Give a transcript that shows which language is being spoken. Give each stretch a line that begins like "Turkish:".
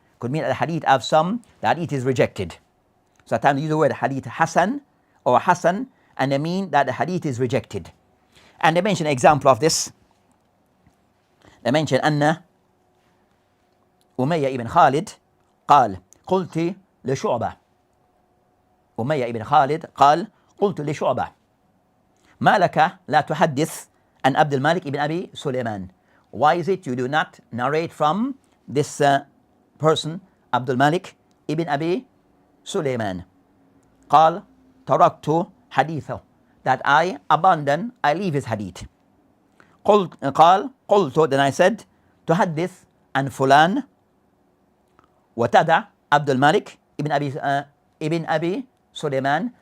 English: Could mean that the hadith of some, the hadith is rejected. So at times they use the word hadith Hasan or Hasan, and they mean that the hadith is rejected. And they mention an example of this. They mention Anna Umayyah ibn Khalid
Arabic: قال قلت لشعبة أمية ibn Khalid قال قلت لشعبة ما لك لا تحدث عن عبد الملك ibn Abi Sulaiman.
English: Why is it you do not narrate from this person Abdul Malik ibn Abi Sulaiman?
Arabic: قال تركت حديثه,
English: that I abandon, I leave his hadith.
Arabic: قال قلت,
English: then I said
Arabic: تحدث عن فلان وتدع عبد الملك ibn Abi Sulaiman.